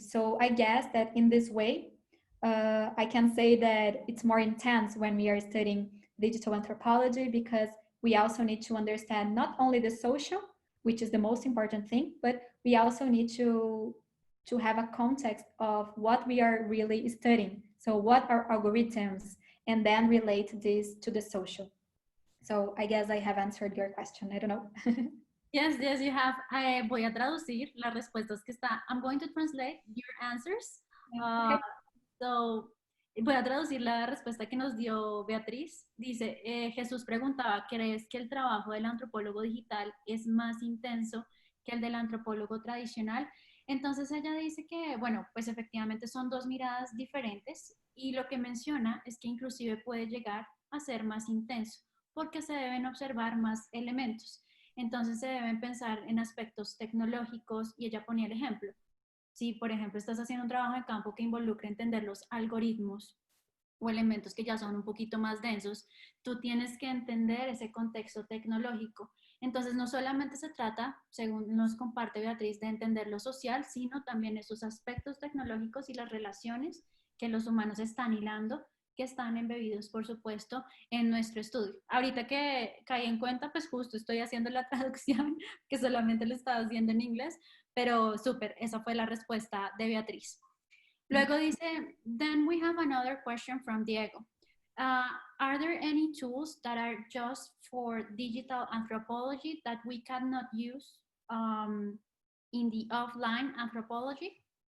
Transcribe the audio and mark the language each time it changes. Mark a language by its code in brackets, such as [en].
[en] So I guess that in this way, I can say that it's more intense when we are studying digital anthropology, because we also need to understand not only the social, which is the most important thing, but we also need to have a context of what we are really studying. So what are algorithms, and then relate this to the social. So I guess I have answered your question. I don't know. Yes, yes, you have. [es] Voy a traducir las respuestas que está. [en] I'm going to translate your answers. Okay. [es] So, voy a traducir la respuesta que nos dio Beatriz. Dice, Jesús preguntaba, ¿crees que el trabajo del antropólogo digital es más intenso que el del antropólogo tradicional? Entonces ella dice que, bueno, pues efectivamente son dos miradas diferentes y lo que menciona es que inclusive puede llegar a ser más intenso porque se deben observar más elementos. Entonces se deben pensar en aspectos tecnológicos y ella ponía el ejemplo. Si, por ejemplo, estás haciendo un trabajo de campo que involucra entender los algoritmos o elementos que ya son un poquito más densos, tú tienes que entender ese contexto tecnológico. Entonces, no solamente se trata, según nos comparte Beatriz, de entender lo social, sino también esos aspectos tecnológicos y las relaciones que los humanos están hilando, que están embebidos, por supuesto, en nuestro estudio. Ahorita que caí en cuenta, pues justo estoy haciendo la traducción, que solamente lo estaba haciendo en inglés, pero súper, esa fue la respuesta de Beatriz. Luego dice, [en] then we have another question from Diego. Are there any tools that are just for digital anthropology that we cannot use in the offline anthropology?